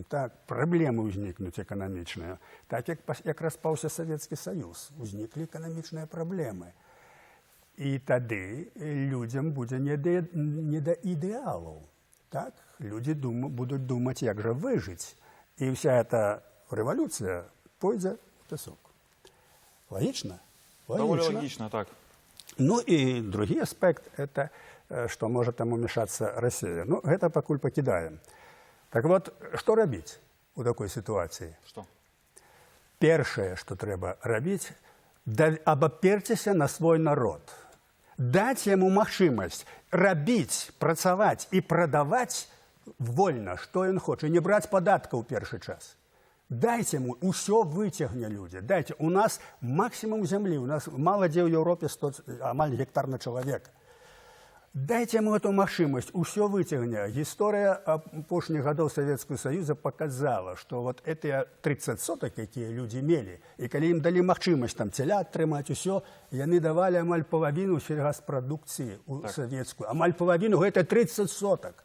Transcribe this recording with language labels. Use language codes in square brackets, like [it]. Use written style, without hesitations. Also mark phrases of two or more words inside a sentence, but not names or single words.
[be] Так, праблемы ўзнікнуць эканамічныя. Так, як распаўся Савецкі Саюз, узніклі эканамічныя праблемы. І тады людзям будзе не да ідэалаў. Так? Людзі будуць думаць, як жа выжыць. І [ru] вся эта [be] рэвалюцыя пойдзе ў пясок. [ru] Логично? Довольно логично, так. Ну и другой аспект – это что может там умешаться Россия. Ну, это пакуль покидаем. Так вот, что рабіць у такой ситуации? Что? [be] Першае, что трэба рабіць, абаперціся на свой народ. Даць яму магчымасць рабіць, працаваць і прадаваць вольна, што ён хоча, не браць падаткаў у першы час. [ru] Дайте ему, [be] усё выцягне людзі. Дайте. У нас максимум зямлі, у нас мала дзе ў Европе 100, амаль гектар на чалавека. [ru] Дайте ему эту [be] магчымасць, усё выцягне. Гісторыя апошніх гадоў Савецкага Саюза показала, што вот этыя 30 сотак, якія людзі мелі, і калі ім далі магчымасць там цялят трымаць, усё, яны давалі амаль палавіну сельгаспрадукцыі ў савецкую. Амаль палавіну гэта 30 сотак.